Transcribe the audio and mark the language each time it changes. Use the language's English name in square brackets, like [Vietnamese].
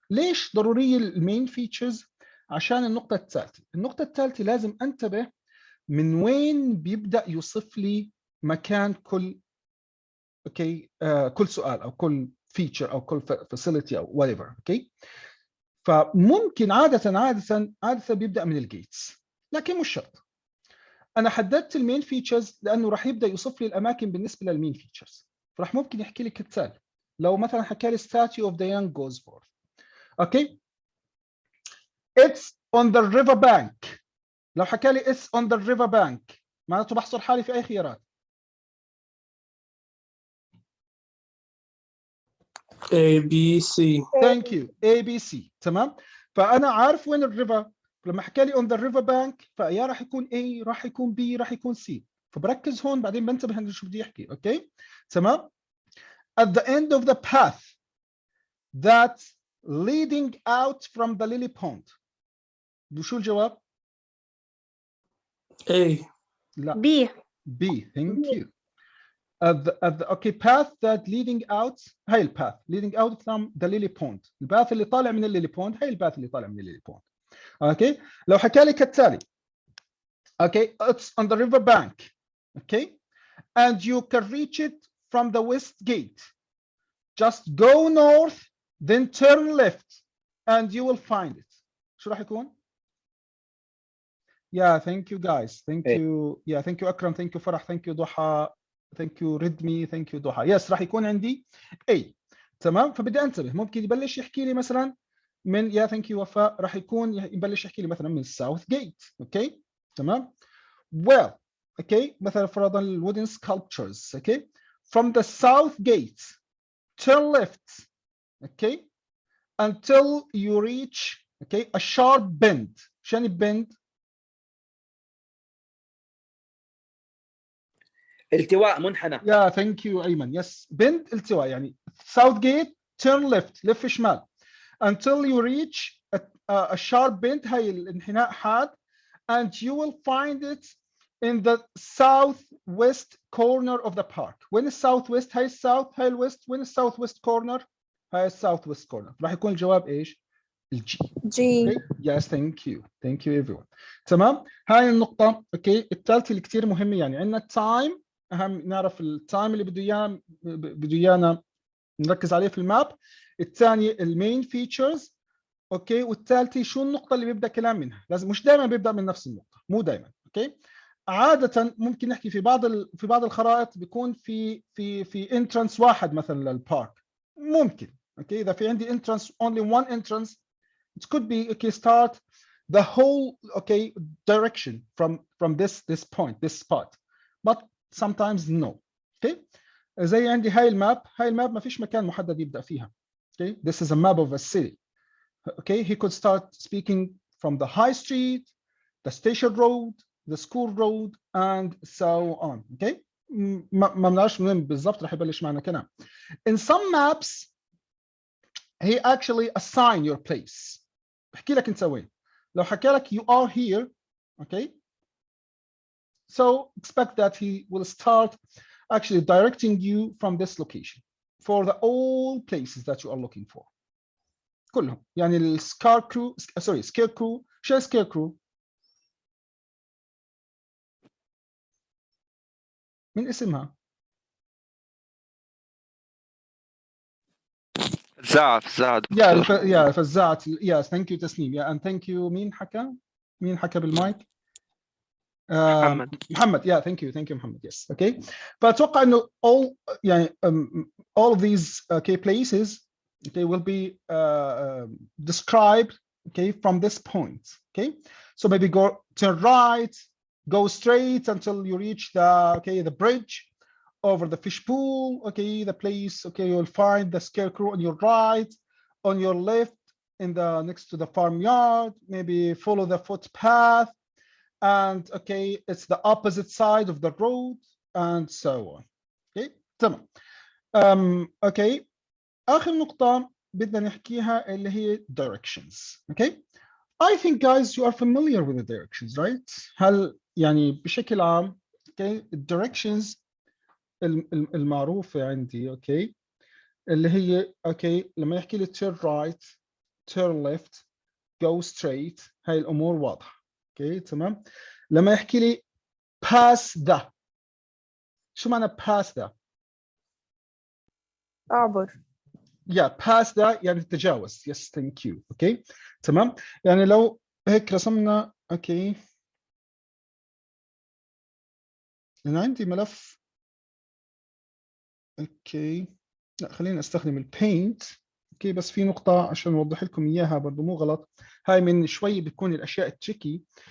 [Arabic] ليش ضروريه المين فيتشرز؟ عشان النقطه الثالثه لازم انتبه من وين بيبدا يوصف لي مكان كل اوكي كل سؤال او كل فيتشر او كل فاسيلتي او [English] Whatever. [Arabic] اوكي، فممكن عاده بيبدا من الجيتس، لكن مش شرط. انا حددت المين فيتشرز لانه راح يبدا يوصف لي الاماكن بالنسبه للمين فيتشرز. فراح ممكن يحكي لي كالتالي، لو مثلا حكى لي [English] statue of the young goes forth، okay, it's on the river bank. [Arabic] لو حكى لي it's on the river bank معناته بحصر حالي في اي خيارات؟ [English] A B C. Thank you. A B C. [Arabic] تمام. فانا عارف وين الريفر، لما حكى لي [English] on the river bank [Arabic] فيا راح يكون A، راح يكون B، راح يكون C. فبركز هون، بعدين بنتبه انه شو بدي يحكي. اوكي تمام. [English] at the end of the path that's leading out from the lily pond. [Arabic] شو الجواب؟ [English] A. [Arabic] لا. [English] B. B. Thank you. okay path that leading out، هاي الباث leading out from the lily pond، الباث [Arabic] اللي طالع من [English] الليلي بوند، هاي الباث اللي طالع من الليلي بوند. اوكي، [Arabic] لو حكى لي كالتالي، [English] Okay it's on the river bank، okay and you can reach it from the west gate، just go north then turn left and you will find it. [Arabic] شو راح يكون؟ [English] Yeah, thank you guys. Thank you. Yeah, thank you Akram. Thank you Farah. Thank you Duha. Thank you ردمي. Thank you Duha. [Arabic] Yes, راح يكون عندي A. تمام. فبدي انتبه، ممكن يبلش يحكي لي مثلا من يا [English] thank you [Arabic] وفاء، راح يكون يبلش يحكي لي مثلا من South Gate. اوكي تمام. [English] Well, okay مثلا فرضا wooden sculptures. Okay, from the South Gate turn left. Okay, until you reach okay a sharp bend. [Arabic] شنو bend؟ التواء، منحنى. [English] يا thank you Ayman. Yes bend التواء، يعني ساوث جيت تيرن ليفت، [Arabic] لف شمال [English] until you reach a sharp bend، [Arabic] هاي الانحناء حاد [English] and you will find it in the southwest corner of the park. [Arabic] وين الساوث ويست؟ هاي الساوث، هاي الويست. وين الساوث ويست كورنر؟ هاي الساوث ويست كورنر. راح يكون الجواب ايش؟ الجي. [English] G. Yes thank you. Thank you everyone. [Arabic] تمام. هاي النقطة اوكي الثالثة اللي كثير مهمة، يعني عندنا التايم، اهم نعرف التايم اللي بده ايانا نركز عليه في الماب. الثاني المين فيتشرز اوكي، والثالثه شو النقطه اللي بيبدا كلام منها. لازم مش دائما بيبدا من نفس النقطه، مو دائما. اوكي عاده ممكن نحكي في بعض الخرائط بيكون في انترنس واحد مثلا للبارك، ممكن. [English] okay [Arabic] اذا في عندي [English] entrance only one entrance it could be okay start the whole okay direction from this point, this spot, but sometimes no. [Arabic] okay زي عندي هاي الماب ما فيش مكان محدد يبدا فيها. [English] okay this is a map of a city. okay he could start speaking from the high street, the station road, the school road and so on. [Arabic] okay ما بنعرفش منين بالضبط رح يبلش معنا كلام. [English] in some maps he actually assign your place. [Arabic] بحكي لك انت وين. لو حكى لك [English] you are here okay so expect that he will start actually directing you from this location for the all places that you are looking for [Arabic] كلهم. يعني السكاركرو سوري سكيركرو. شو سكيركرو؟ من اسمها؟ فزاعة دكتور. [English] يا فزاعة. Yes thank you Tasneem. يا and thank you. [Arabic] مين حكى بالمايك؟ محمد. [English] يا thank you Mohammed. Yes okay [Arabic] فاتوقع انه [English] all يعني all of these okay places okay will be described okay from this point. okay so maybe go turn right, go straight until you reach the okay the bridge, over the fish pool. Okay, the place. Okay, you'll find the scarecrow on your right, on your left, in the next to the farmyard. Maybe follow the footpath, and okay, it's the opposite side of the road, and so on. Okay, تمام. [Arabic] Okay, آخر نقطة بدنا نحكيها اللي هي directions. [English] Okay, I think guys you are familiar with the directions, right? [Arabic] هل يعني بشكل عام okay directions المعروفة عندي okay اللي هي okay لما يحكي لي [English] turn right, turn left, go straight, [Arabic] هاي الأمور واضحة. [English] okay تمام. [Arabic] لما يحكي لي [English] pass the، [Arabic] شو معنى pass the؟ أعبر. [English] yeah pass the [Arabic] يعني تتجاوز. [English] yes thank you. okay تمام. [Arabic] يعني لو هيك رسمنا okay أنا عندي ملف اوكي لا خلينا استخدم البينت. اوكي بس في نقطة عشان اوضح لكم اياها برضه مو غلط، هاي من شوي بتكون الاشياء التريكي.